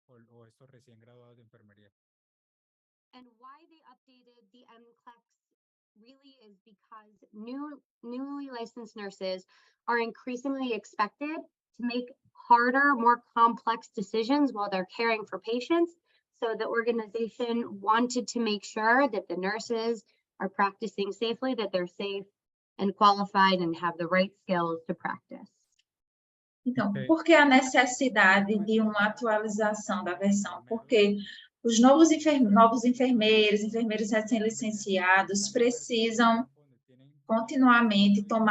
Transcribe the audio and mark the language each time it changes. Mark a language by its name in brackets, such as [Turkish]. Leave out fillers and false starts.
[Spanish] o estos recién graduados de enfermería. [English] And why they updated the NCLEX really is because newly licensed nurses are increasingly expected to make harder, more complex decisions while they're caring for patients. So the organization wanted to make sure that the nurses are practicing safely, that they're safe and qualified and have the right skills to practice. [Portuguese] Então, por que a necessidade de uma atualização da versão? Porque os novos enfermeiros recém-licenciados precisam continuamente